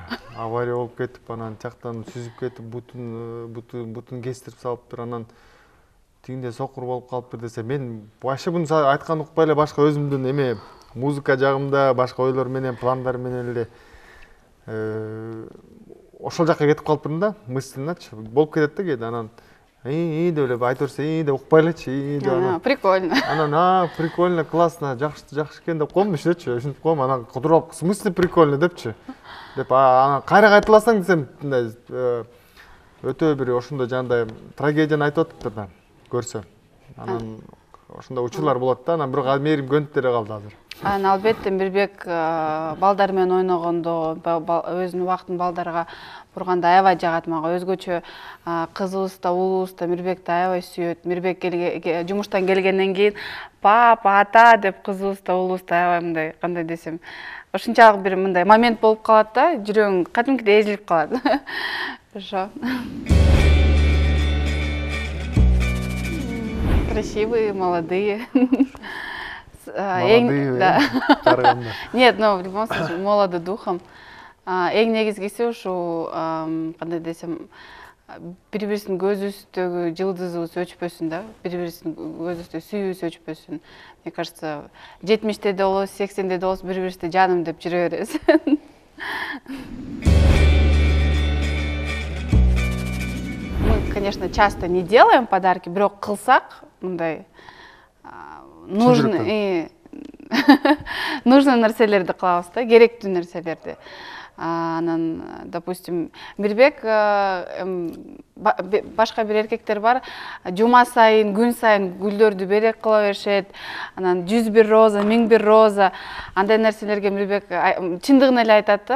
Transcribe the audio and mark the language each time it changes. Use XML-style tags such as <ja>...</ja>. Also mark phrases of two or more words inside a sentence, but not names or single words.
<ky>Авария болуп кетип, анан жактан сүзүп кетип, бутун кестирип салыптыр, анан тигинде сокур болуп калыптыр десе, мен вообще буну айтканды укпай эле башка өзүмдүн эме музыка жагымда, башка ойлор менен, пландар менен эле ошол жакка кетип калыптырмын да, мысльначы. Болуп кетет да кээде, анан деп эле айтып берсе, деп укпай элечи, деп. Прикольно. Анан</ky> <ru>прикольно, классно,</ru> <ky>жакшы экен деп коем, ишечи, ушинтип коем, анан кудурап,</ky> <ru>в смысле прикольно депчи.</ru> <ky>Деп анан кайра кайталасаң десем, өтө бир ошондой жандай трагедияны айтып атыптыр да, көрсө. Анан ошондой учурлар болот да, анан бирок мээрим көнүп деле калды азыр. Албетте Мирбек балдар менен ойногондо, өзүнүн убактын балдарга бурганда аябай жагат мага. Өзгөчө кызыбыз да, уулубуз да Мирбекти аябай сүйөт. Мирбек жумуштан келгенден кийин папа, ата деп кызыбыз да, уулубуз да аябай мындай, кандай десем, ушунчалык бир мындай момент болуп калат да, жүрөгүң кадимкидей эзилип калат. Ошо.</ky> <ru>Красивые, молодые. Молодые, карыганда. Нет, но в любом случае молоды духом.</ru> <ky>Эң негизгиси ушу, кандай десем, бири-бирибиздин көзүбүздөгү жылдызыбыз өчпөсүн да, бири-бирибиздин көзүбүздөгү сүйүүбүз өчпөсүн.</ky> <ru>Мне кажется,</ru> <ky>70-те де болобуз, 80-те де болобуз, бири-бирибизди жаным деп жүрө беребиз.</ky> <ru>Мы, конечно, часто не делаем подарки,</ru> <ky>бирок кылсак, мындай нужный нерселерди кылабыз да, керектүү нерселерди. Анан, допустим, Мирбек, башка бир эркектер бар, жума сайын, күн сайын гүлдөрдү берек кыла беришет, анан 101 роза, 1001 роза, андай нерселерге Мирбек чындыгын эле айтат да.</ky>